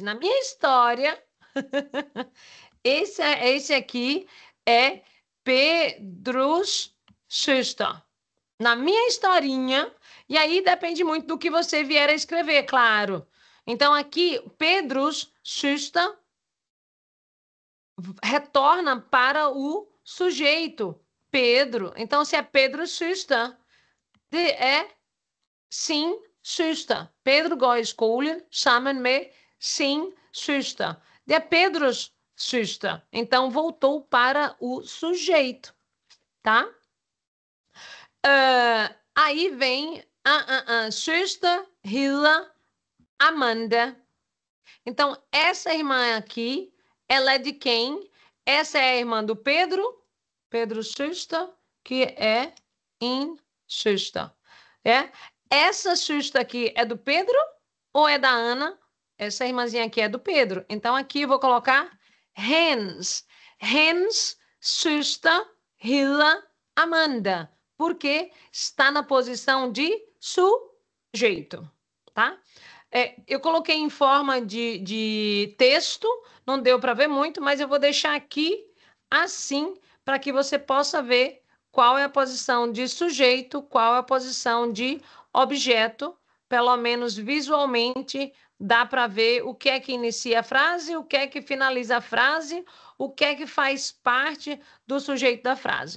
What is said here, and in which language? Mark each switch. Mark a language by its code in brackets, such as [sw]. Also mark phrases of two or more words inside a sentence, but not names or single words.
[pt] Na minha história, esse aqui é [da] Pedro's søster. [pt] Na minha historinha, e aí depende muito do que você vier a escrever, claro. Então, aqui, [da] Pedro's søster [pt] retorna para o sujeito, Pedro. Então, se é [da] Pedro's søster, [pt] é [da] sin søster. Pedro går i skole sammen med sin søster. Det é Pedro's søster. [pt] Então, voltou para o sujeito, tá? Aí vem a [da] søster hedder Amanda. [pt] Então, essa irmã aqui, ela é de quem? Essa é a irmã do Pedro, [da] Pedro's søster, [pt] que é [da] in søster. [pt] Essa søster aqui é do Pedro ou é da Ana? Essa irmãzinha aqui é do Pedro. Então, aqui eu vou colocar Hans. [da] Hans søster hedder Amanda, [pt] porque está na posição de sujeito, tá? Eu coloquei em forma de texto, não deu para ver muito, mas eu vou deixar aqui assim para que você possa ver qual é a posição de sujeito, qual é a posição de objeto, pelo menos visualmente dá para ver o que é que inicia a frase, o que é que finaliza a frase, o que é que faz parte do sujeito da frase.